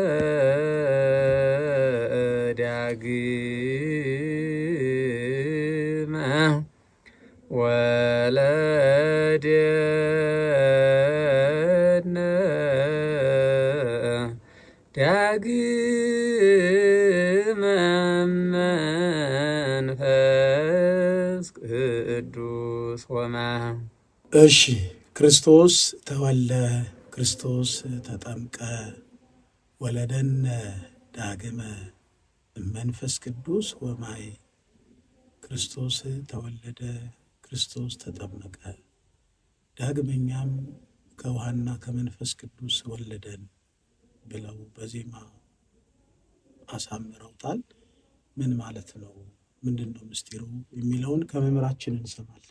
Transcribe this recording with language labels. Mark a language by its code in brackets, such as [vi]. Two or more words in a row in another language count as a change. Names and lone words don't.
[gez] ዳግመ ወለደነ ዳግመ መንፈስ ቅዱስ ወማ። [am] እሺ [gez] ክርስቶስ ተወለ፣ ክርስቶስ ተጠምቀ፣ ወለደነ ዳግመ መንፈስ ቅዱስ ወማይ። [am] ክርስቶስ ተወለደ፣ ክርስቶስ ተጠመቀ፣ ዳግመኛም ከውሃና ከመንፈስ ቅዱስ ወለደን ብለው በዜማ አሳምረውታል። ምን ማለት ነው? ምንድን ነው ምስጢሩ የሚለውን ከመምህራችን እንሰማለን።